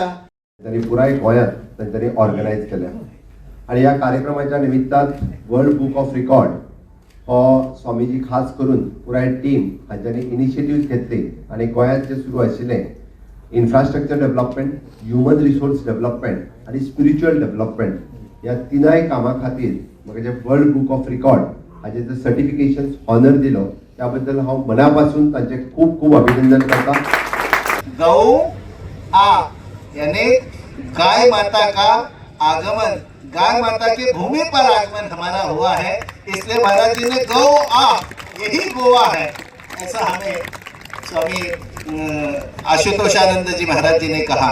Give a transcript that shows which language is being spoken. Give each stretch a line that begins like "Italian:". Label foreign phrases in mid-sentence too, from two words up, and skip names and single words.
Konkani: त्यांनी पुराय गोंयांत तांच्यांनी ऑर्गनायज केल्या आणि या कार्यक्रमाच्या निमित्तान वर्ल्ड बुक ऑफ रिकॉर्ड हो स्वामीजी खास करून पुराय टीम हांच्यांनी इनिशिएटिव्ह घेतली आणि गोंयांत जे सुरू आशिल्लें
English: infrastructure development, human resource development
Konkani: आणि
English: spiritual development
Konkani: ह्या तिनाय कामां खातीर म्हाका जे वर्ल्ड बुक ऑफ रिकॉर्ड हाचे जे
English: certification honour
Konkani: दिलो त्याबद्दल हांव मनापासून तांचे खूब खूब अभिनंदन करता.
Hindi: गौ आ यानी गाय माता का आगमन, गाय माता के भूमि पर आगमन हमारा हुआ है, इसलिए महाराज जी ने गौ आ यही गोवा है ऐसा हमें स्वामी आशुतोषानंद जी महाराज जी ने कहा.